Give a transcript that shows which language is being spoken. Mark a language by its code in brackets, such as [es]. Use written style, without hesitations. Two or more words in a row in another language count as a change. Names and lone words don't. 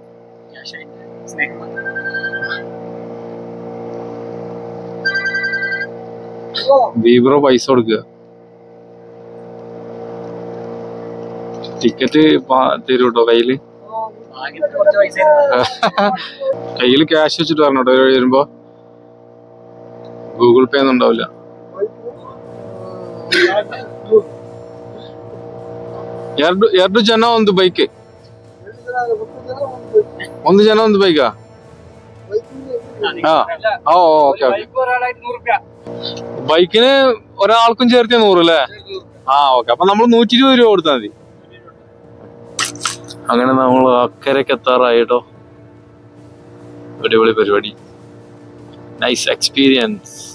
[ml] ബീബ്രോ പൈസ കൊടുക്കുക. ടിക്കറ്റ് തരൂ കേട്ടോ കയ്യില്. കയ്യില് ക്യാഷ് വെച്ചിട്ട് പറഞ്ഞോട്ടോ വരുമ്പോ. ഗൂഗിൾ പേ ഒന്നും ഉണ്ടാവില്ല. [kn] ಎರಡು ಜನ ಒಂದು ಬೈಕ್, ಒಂದು ಜನ ಒಂದು ಬೈಕಾ? [ml] ഓക്കെ. ബൈക്കിന് ഒരാൾക്കും ചേർത്തിയ 100 അല്ലേ? ഓക്കെ. അപ്പൊ നമ്മൾ 120 രൂപ കൊടുത്താൽ മതി. അങ്ങനെ നമ്മൾ അക്കരക്ക് എത്താറായിട്ടോ. അടിപൊളി പരിപാടി, നൈസ് എക്സ്പീരിയൻസ്.